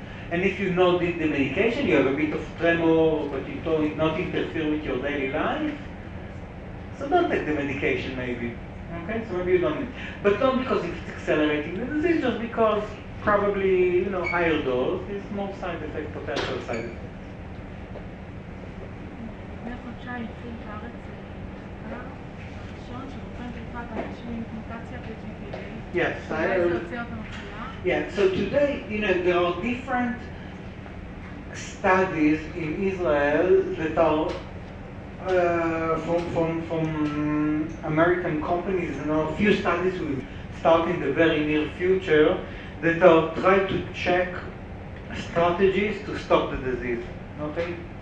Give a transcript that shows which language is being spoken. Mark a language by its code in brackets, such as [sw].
[en] And if you know the medication, you have a bit of tremor, but you don't not interfere with your daily life, so don't take the medication maybe. Okay, so maybe you don't need. But not because it's accelerating the disease, just because probably, you know, higher dose is more side effect, potential side effect. [he] לפני חודשיים התחיל בארץ מחקר ראשון שבוחן במיוחד באנשים עם מוטציה ב-GBA. [en] Yes, [he] אולי זה יוצא אותם מחלה. [en] Yeah, so today, you know, there are different studies in Israel that are from American companies, and a few studies will start in the very near future that are trying to check strategies to stop the disease. Okay.